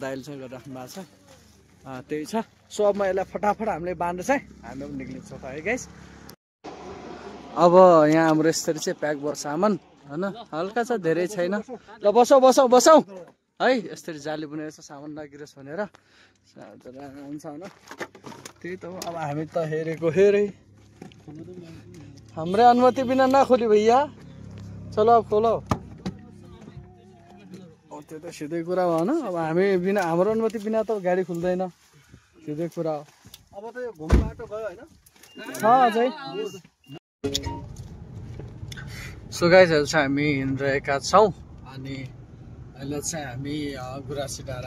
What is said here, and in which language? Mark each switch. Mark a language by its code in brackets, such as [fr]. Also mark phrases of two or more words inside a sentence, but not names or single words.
[ne] दाइले चाहिँ गरिराख्नु भएको छ त्यही छ सो अब म यसलाई फटाफट हामीले बाँध्दा चाहिँ हामी अब निक्लिन्छौँ है गाइस अब यहाँ हाम्रो यसरी चाहिँ प्याक भयो सामान होइन हल्का छ धेरै छैन ल बसौँ है यसरी जाली बुनेको छ सामान नगिरोस् भनेर हुन्छ होइन त्यही त हो अब हामी त हेरेको हेरे हाम्रै अनुमति बिना नखोली [hi] भैया चलो अब खोलो [ne] त्यो त सिधै कुरा हो होइन अब हामी बिना हाम्रो अनुमति बिना त गाडी खुल्दैन सिधै कुरा हो अब त यो घुम बाटो गयो होइन छ अझै सो गाइजहरू चाहिँ हामी हिँडिरहेका छौँ अनि अहिले चाहिँ हामी गुराँसी डाँडा